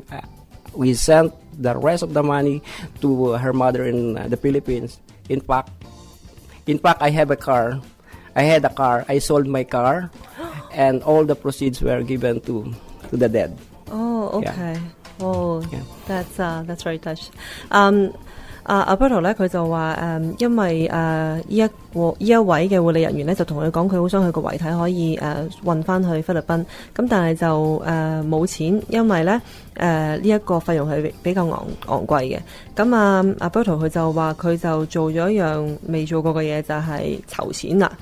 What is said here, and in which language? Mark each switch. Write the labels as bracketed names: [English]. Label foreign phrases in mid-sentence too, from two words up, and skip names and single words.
[English] We sent the rest of the money to her mother in the Philippines. In fact, I have a car. I had a car. I sold my car, and all the proceeds were given to the dead. Oh, okay. Yeah. Oh, yeah. That's very touched. [Cantonese] Alberto 咧，佢就話因為呢一位嘅護理人員咧，就同佢講，佢好想佢個遺體可以運翻去菲律賓，咁但係就冇錢，因為咧呢一個費用係比較昂貴嘅。咁Alberto 佢就話佢就做咗一樣未做過嘅嘢，就係籌錢啦。